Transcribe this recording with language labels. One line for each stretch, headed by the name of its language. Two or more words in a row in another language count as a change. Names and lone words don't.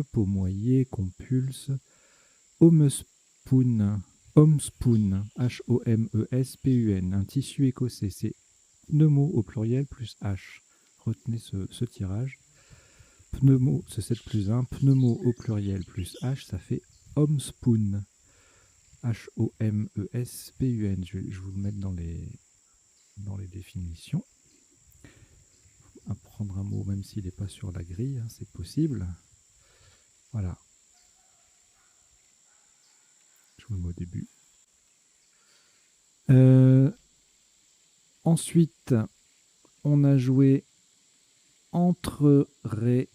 French: Pomoyer, compulse, homespun, homespun, H-O-M-E-S-P-U-N, un tissu écossais. C'est pneumo au pluriel plus H. Retenez ce tirage. Pneumo, c'est 7 plus 1. Pneumo au pluriel plus H, ça fait homespun. H-O-M-E-S-P-U-N. Je vais vous le mettre dans les définitions. Apprendre un mot même s'il n'est pas sur la grille, hein, c'est possible. Voilà. Je vous le mets au début. Ensuite, on a joué entrerait.